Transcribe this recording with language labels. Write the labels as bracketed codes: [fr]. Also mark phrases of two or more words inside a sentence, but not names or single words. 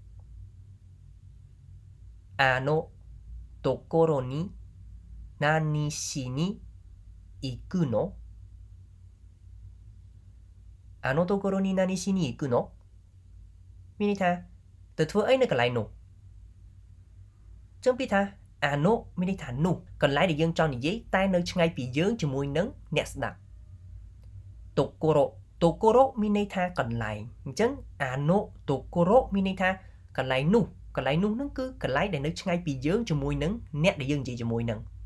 [ja] あのところに何しに行くのあのところに何しに行くの [km] មានន័យថាទៅធ្វើអីនៅកន្លែងនោះចឹងពីថាអានោះមានន័យថានោះកន្លែងដែលយើងចង់និយាយតែនៅឆ្ងាយពីយើងជាមួយនឹងអ្នកស្ដាប់តូកូរ៉ូតូកូរ៉ូមានន័យថាកន្លែងអញ្ចឹងអានោះតូកូរ៉ូមានន័យថាកន្លែងនោះហ្នឹងគឺកន្លែងដែលនៅឆ្ងាយពីយើងជាមួយនឹងអ្នកដែលយើងនិយាយជាមួយនឹង